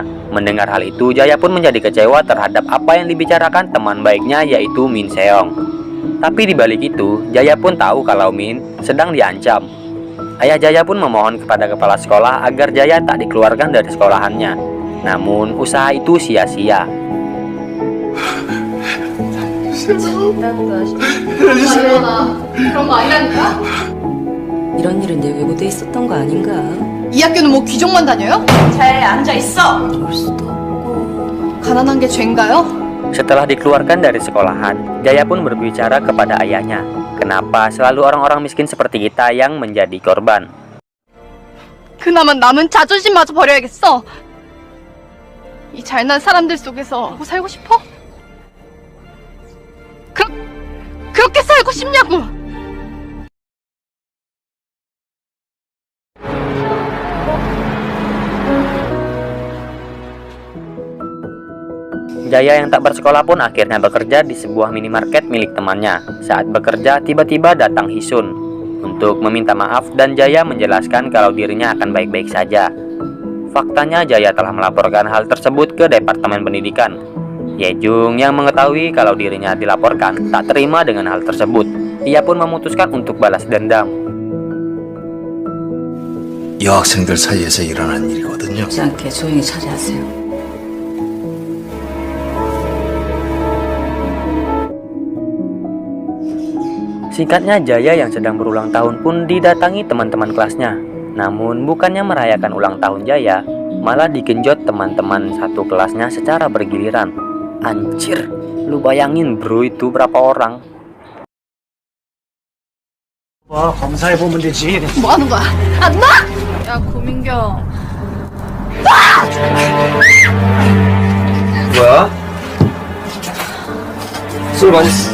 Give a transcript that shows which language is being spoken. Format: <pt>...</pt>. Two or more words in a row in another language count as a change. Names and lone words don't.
<id>Mendengar hal itu Jaya pun menjadi kecewa terhadap apa yang dibicarakan teman baiknya yaitu Min Seong. Tapi dibalik itu Jaya pun tahu kalau Min sedang diancam. Ayah Jaya pun memohon kepada kepala sekolah agar Jaya tak dikeluarkan dari sekolahannya. Namun usaha itu sia-sia.</id> <ko>그런 거 아니라니까? 이런 일은 내 외고도에 있었던 거 아닌가? 이 학교는 뭐 귀족만 다녀요? 잘 앉아 있어. 올 수도 없고. 가난한 게 죄인가요?</ko> <id>Setelah dikeluarkan dari sekolahan, Jaya pun berbicara kepada ayahnya. Kenapa selalu orang-orang miskin seperti kita yang menjadi korban?</id> <ko>그나마 남은 자존심마저 버려야겠어. 이 잘난 사람들 속에서 살고 싶어? 그렇게 살고 싶냐고!</ko> <id>Jaya yang tak bersekolah pun akhirnya bekerja di sebuah minimarket milik temannya. Saat bekerja, tiba-tiba datang Hisun untuk meminta maaf dan Jaya menjelaskan kalau dirinya akan baik-baik saja. Faktanya Jaya telah melaporkan hal tersebut ke Departemen Pendidikan. Yejung yang mengetahui kalau dirinya dilaporkan tak terima dengan hal tersebut. Ia pun memutuskan untuk balas dendam.</id> <ko>여학생들 사이에서 일어난 일이거든요. 하지 않게 조용히 처리하세요.</ko> <id>Singkatnya Jaya yang sedang berulang tahun pun didatangi teman-teman kelasnya. Namun bukannya merayakan ulang tahun Jaya, malah digenjot teman-teman satu kelasnya secara bergiliran. Anjir, lu bayangin bro itu berapa orang?</id> <ko>와, 검사해보면 되지. 뭐 하는 거야? 안 놔! 야, 고민경. 뭐야? 술 많이</ko>